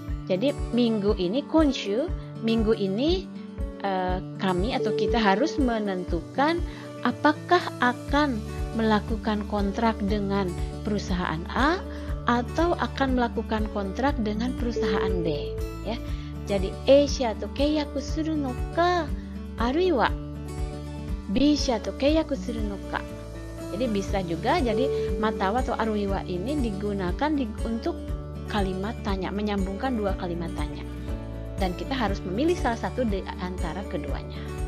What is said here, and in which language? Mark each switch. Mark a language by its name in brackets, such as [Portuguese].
[Indonesian] Jadi minggu ini konshu, minggu ini kami atau kita harus menentukan apakah akan melakukan kontrak dengan perusahaan A atau akan melakukan kontrak dengan perusahaan B ya. [Japanese] Jadi A 社と契約するのか、あるいはB 社と契約するのか. [Indonesian] Jadi bisa juga, jadi matawa atau aruiwa ini digunakan untuk kalimat tanya, menyambungkan dua kalimat tanya. Dan kita harus memilih salah satu di antara keduanya.